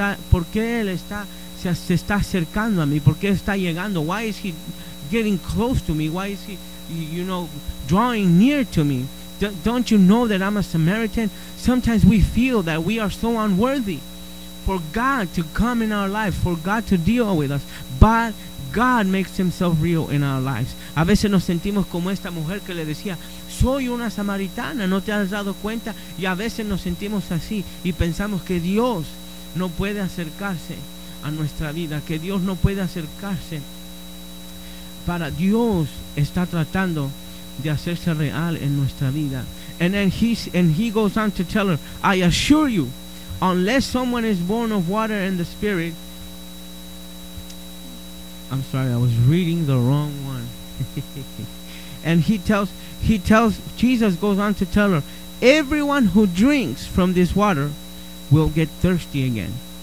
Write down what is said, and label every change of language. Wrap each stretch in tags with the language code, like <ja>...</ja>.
<es>¿Por qué él se está acercando a mí? ¿Por qué está llegando?</es> <en>Why is he getting close to me? Why is he, you know, drawing near to me? Don't you know that I'm a Samaritan? Sometimes we feel that we are so unworthy for God to come in our life, for God to deal with us. But God makes himself real in our lives.</en> <es>A veces nos sentimos como esta mujer que le decía, soy una samaritana, ¿no te has dado cuenta? Y a veces nos sentimos así y pensamos que Dios no puede acercarse a nuestra vida, que Dios no puede acercarse. Para Dios está tratando de hacerse real en nuestra vida.</es> <en>And then he goes on to tell her, I assure you, unless someone is born of water and the Spirit, I'm sorry, I was reading the wrong one. And he tells, Jesus goes on to tell her, everyone who drinks from this water will get thirsty again.</en>